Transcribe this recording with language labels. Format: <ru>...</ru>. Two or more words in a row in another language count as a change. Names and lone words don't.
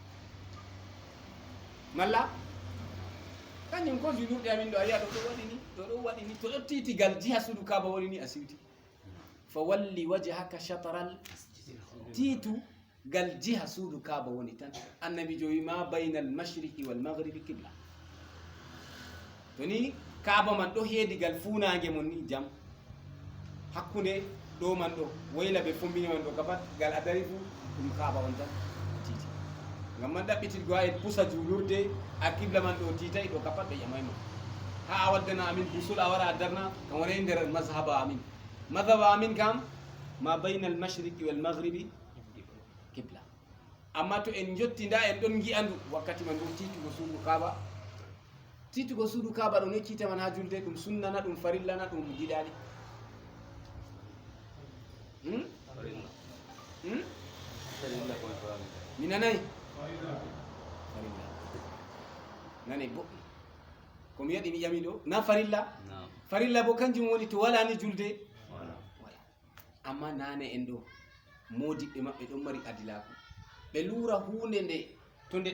<ff>malla kañum ko julurɗe amin ɗo a yiya ɗo waɗi ni to ɗo titigal jiha suudu kaaba woni ni a siwti</ff> <ar>فول وجهك شطر</ar> <ff>tiitu gal jiha suudu kaaba woni tan annabi jo wima</ff> <ar>بين المشرق والمغرب قبلة</ar> <ff>to ni kaaba man ɗo heedigal funange mon ni jam hakkunde ɗo man ɗo woyla ɓe fombini man ɗo ka pat gal a dari fu ɗum kaaba on tan titi ngam man ɗaɓɓitirgo ha en pusa julurde a qibla man ɗo titay ɗo ka pat ɓe ƴamayma ha a waddana amin busul a wara a darna kam wona nder madhaba amin kam ma</ff> <ar>بين المشرق والمغرب قبلة</ar> <ff>amma to en jotti nda en ɗon gi'andu wakkati man ɗo titugo suudu kaaba ɗo neccita man ha julde ɗum sunnana ɗum farillana ɗum giɗaɗi mi nanayi farilla nane boɗɗum komi yaɗi mi ƴami ɗo na farilla bo kanjum woni to wala ni julde wala amma nane en ɗo modiɓɓe maɓɓe ɗon mari adilaku ɓe lura hunde nde to nde</ff>